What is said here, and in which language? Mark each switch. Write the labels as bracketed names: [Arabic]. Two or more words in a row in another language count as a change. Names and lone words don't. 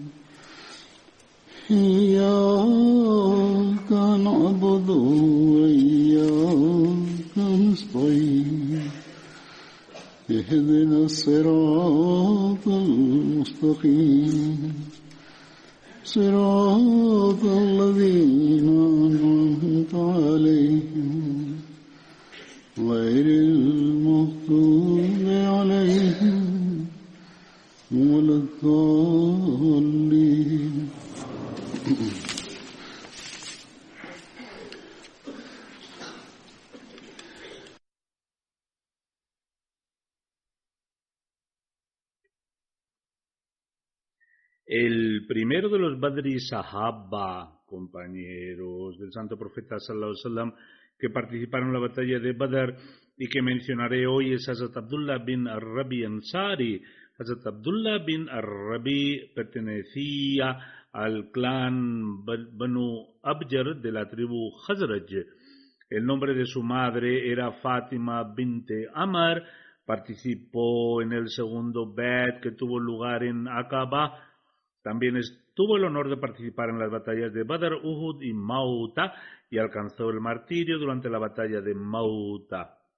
[Arabic] إياك نعبد وإياك نستعين اهدنا الصراط المستقيم صراط الذين أنعمت عليهم غير المغضوب عليهم ولا الضالين. [Spanish] El primero de los Badri Sahaba, compañeros del Santo Profeta [Arabic] صلى الله عليه وسلم, [Spanish] que participaron en la batalla de Badr y que mencionaré hoy es Hazrat Abdullah bin Ar-Rabi Ansari. Hazrat Abdullah bin Ar-Rabi pertenecía al clan Banu Abjar de la tribu Khazraj. El nombre de su madre era Fátima binte Amar. Participó en el segundo Badr que tuvo lugar en Aqaba. También tuvo el honor de participar en las batallas de Badr, Uhud y Mauta y alcanzó el martirio durante la batalla de Mauta.